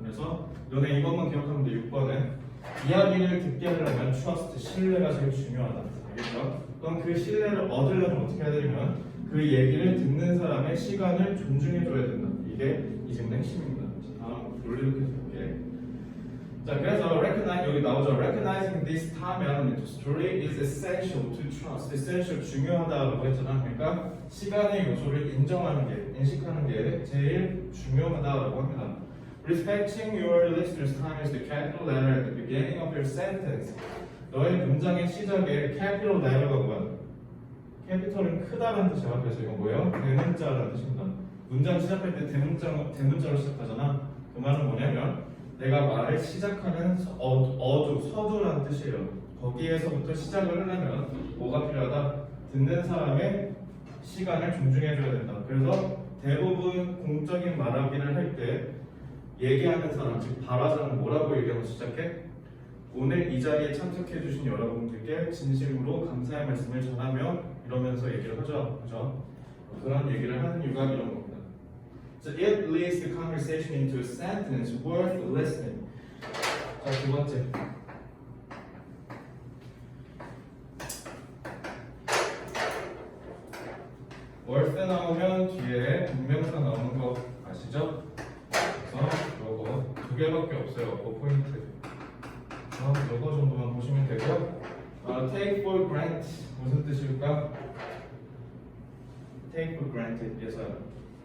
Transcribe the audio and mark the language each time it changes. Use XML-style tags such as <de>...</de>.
<ko>그래서 너네 이것만 기억하면 돼. 6번은 이야기를 듣게 하려면 trust, 신뢰가 제일 중요하다. 알겠죠? 그럼 그 신뢰를 얻으려면 어떻게 해야 되냐면 그 얘기를 듣는 사람의 시간을 존중해줘야 된다. 이게 이 질문의 핵심입니다. 다음 논리로 계속 볼게. 자, 그래서 여기 나오죠.</ko> <en>Recognizing this time element to story is essential to trust.</en> <ko>essential 중요하다라고 했잖아. 그러니까 시간의 요소를 인정하는 게, 인식하는 게 제일 중요하다라고 합니다.</ko> <en>Respecting your listener's time is the capital letter at the beginning of your sentence.</en> <ko>너의 문장의 시작에 capital letter가 뭐야? 캐피털은 크다라는 뜻이야. 그래서 이건 뭐예요? 대문자라는 뜻입니다. 문장 시작할 때 대문자로 시작하잖아. 그 말은 뭐냐면 내가 말을 시작하는 서두라는 뜻이에요. 거기에서부터 시작을 하려면 뭐가 필요하다? 듣는 사람의 시간을 존중해줘야 된다. 그래서 대부분 공적인 말하기를 할 때 얘기하는 사람, 즉 발화자는 뭐라고 얘기하고 시작해? 오늘 이 자리에 참석해주신 여러분들께 진심으로 감사의 말씀을 전하며 이러면서 얘기를 하죠. 그죠? 그런 얘기를 하는 이유가 이런 겁니다.</ko> <en>So it leads the conversation into a sentence worth listening.</en> <ko>자, 두 번째. worth 나오면 뒤에 동명사 나오는 거 아시죠? 그래서 요거 두 개밖에 없어요. 그 포인트. 요거 정도만 보시면 되고요. take for granted 무슨 뜻일까? take for granted에서요.</ko>